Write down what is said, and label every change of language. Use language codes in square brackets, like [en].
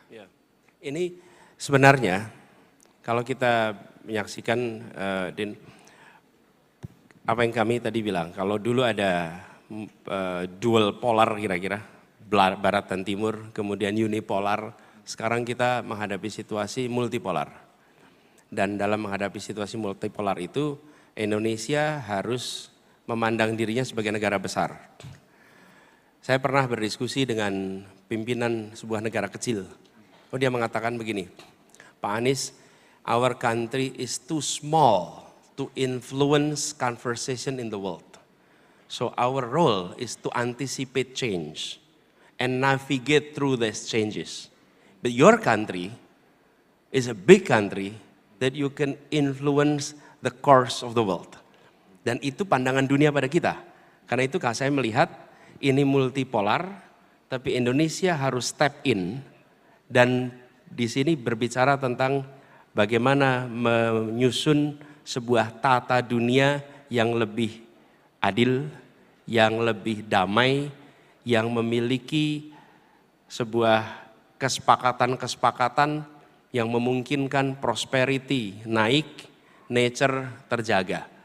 [id] Ya. Ini sebenarnya kalau kita menyaksikan Din, apa yang kami tadi bilang, kalau dulu ada dual polar kira-kira, barat dan timur, kemudian unipolar, sekarang kita menghadapi situasi multipolar. Dan dalam menghadapi situasi multipolar itu, Indonesia harus memandang dirinya sebagai negara besar. Saya pernah berdiskusi dengan pimpinan sebuah negara kecil. [en] Oh, [id] dia mengatakan begini, [en] Pak Anies, our country is too small to influence conversation in the world. So our role is to anticipate change and navigate through these changes. But your country is a big country that you can influence the course of the world. [id] Dan itu pandangan dunia pada kita. Karena itu saya melihat ini multipolar, tapi Indonesia harus step in dan di sini berbicara tentang bagaimana menyusun sebuah tata dunia yang lebih adil, yang lebih damai, yang memiliki sebuah kesepakatan-kesepakatan yang memungkinkan prosperity naik, nature terjaga.